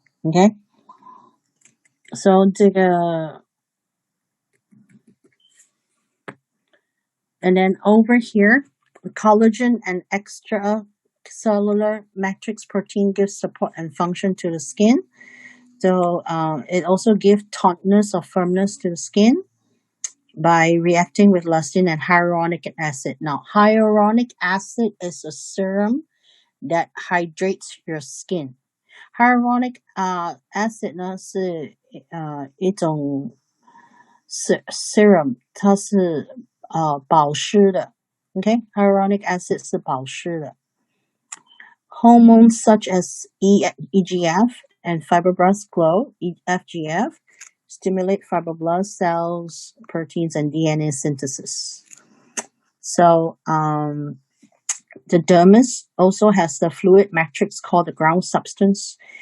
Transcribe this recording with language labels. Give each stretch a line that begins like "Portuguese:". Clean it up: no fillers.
English: Okay, so and then over here, collagen and extracellular matrix protein gives support and function to the skin. So it also gives tautness or firmness to the skin by reacting with elastin and hyaluronic acid. Now, hyaluronic acid is a serum that hydrates your skin.
Chinese: Hyaluronic acid 呢是一种 serum， 它是保湿的。
English: Okay, hyaluronic acid
Chinese: 是保湿的。
English: Hormones such as EGF and fibroblast glow, FGF, stimulate fibroblast cells, proteins, and DNA synthesis. So, the dermis also has the fluid matrix called the ground substance.